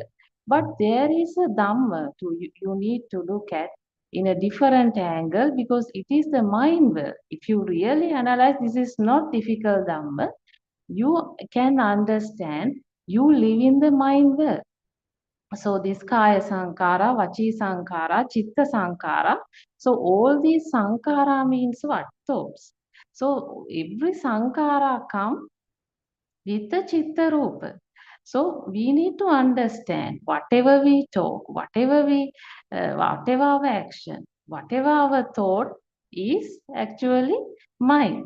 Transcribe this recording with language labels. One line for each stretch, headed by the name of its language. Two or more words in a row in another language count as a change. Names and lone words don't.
English: But there is a Dhamma you need to look at in a different angle, because it is the mind world. If you really analyze, this is not difficult Dhamma. You can understand you live in the mind world. So this
Pali: kaya sankara, vachi sankara, chitta sankara.
English: So all these sankara means what? Thoughts. So every sankara come with the
Pali: chitta rupa.
English: So we need to understand whatever we talk, whatever our action, whatever our thought is actually mind.